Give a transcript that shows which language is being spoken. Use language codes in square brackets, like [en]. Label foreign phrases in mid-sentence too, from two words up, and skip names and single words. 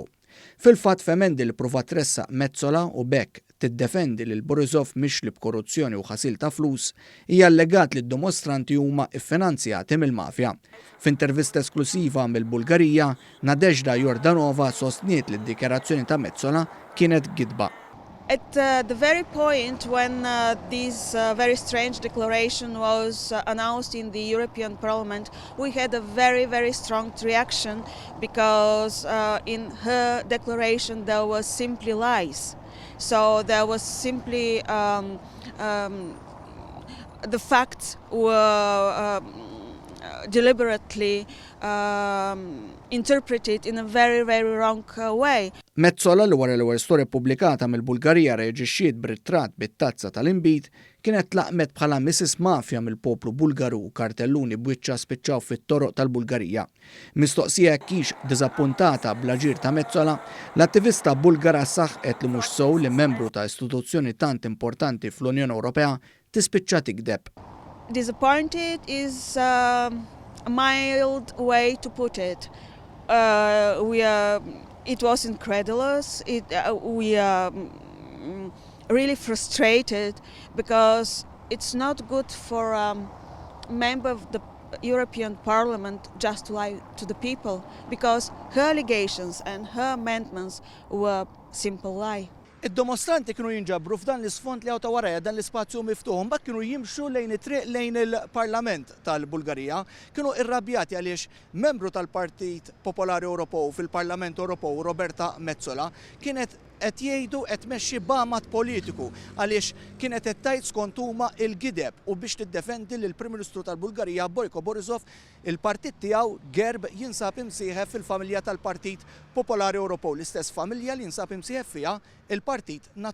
[mt] Fil-fatt f'emendi li pruvat tressaq Metsola u bekk tiddefendi lil Borissov mixli b'korruzzjoni u ħasil ta' flus, hija allegat li d-dimostranti huma iffinanzjati mill-mafja. F'intervista esklusiva mill-Bulgarija, Nadezhda Yordanova sostniet li d-dikjarazzjoni ta' Metsola kienet gidba. [en] At the very point when this very strange declaration was announced in the European Parliament, we had a very strong reaction because in her declaration there was simply lies. So there was simply the facts were deliberately interpreted in a very wrong way. [mt] Metsola li wara l-ewwel storja ippubblikata mill-Bulgarija reaġixxiet b'ritratt bit-tazza tal-inbid kienet laqmet bħala Mrs. Mafja mill-poplu Bulgaru u kartelluni b'wiċċa spiċċaw fit-toroq tal-Bulgarija. Mistoqsija kiex diżappuntata bl-aġir ta' Metsola, l-attivista Bulgara saħqet li mhux sew li membru ta' istituzzjoni tant importanti fl-Unjoni Ewropea tispiċċa tikdeb. [en] Disappointed is a mild way to put it. It was incredulous. We are really frustrated because it's not good for a member of the European Parliament just to lie to the people, because her allegations and her amendments were simple lie. [mt] Id-dimostranti kienu jinġabru f'dan l-isfond li ta' wara dan l-ispazju miftuħ, mbagħad kienu jimxu lejn it-triq lejn il-Parlament tal-Bulgarija, kienu irrabjati għaliex membru tal-Partit Popolari Ewropew fil-Parlament Ewropew Roberta Metsola kienet qed jgħidu qed tmexxi bamat politiku għaliex kienet qed tgħid skont huma l-għideb u biex tiddefendi lil Prim Ministru tal-Bulgarija Boyko Borissov il-partit tiegħu Gverb jinsab imsieħeb fil-familja tal-Partit Popolari Ewropew, l-istess familja li jinsab imsieħeb fiha il-Partit Nazzjonalista.